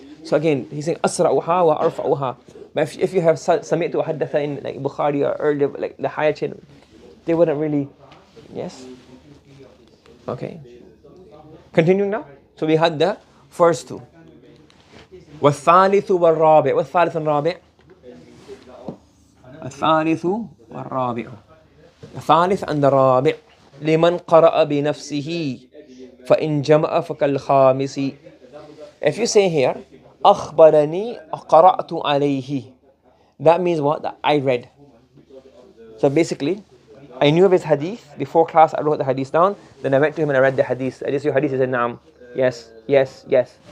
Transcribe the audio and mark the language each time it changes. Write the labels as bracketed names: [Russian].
[English] So again, he's saying asra'uha wa arfa'uha. But if you have sami'tu wa haddatha in like Bukhari or earlier, like the higher chain, they wouldn't really, yes? Okay. Continuing now. So we had the first two. [Arabic] والثالث والرابع. والثالث والرابع. الثالث والرابع. [English] The Thalith and the Rabi'. [Arabic] لمن قرأ بنفسه فإن جمع فكالخامس. [English] If you say here [Arabic] أخبرني قرأت عليه, [English] that means what? That I read. So basically, I knew of his hadith. Before class, I wrote the hadith down. Then I went to him and I read the hadith. I just your hadith. He said, "Naam, yes, yes, yes."